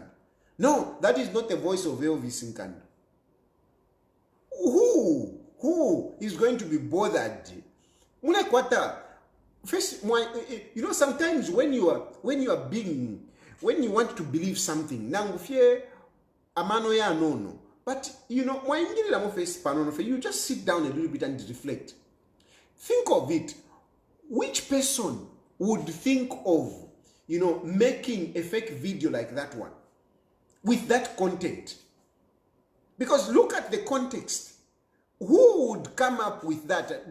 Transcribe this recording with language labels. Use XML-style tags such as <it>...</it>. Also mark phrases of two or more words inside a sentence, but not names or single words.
<en>No, that is not the voice of Elvis Nkandu. Who is going to be bothered? First, sometimes when you are being when you want to believe something,</en> <bem>nangufye amano ya nono.</bem> <en>But you know, you just sit down a little bit and reflect. Think of it. Which person would think of, you know, making a fake video like that one with that content? Because look at the context. Who would come up with that?</en>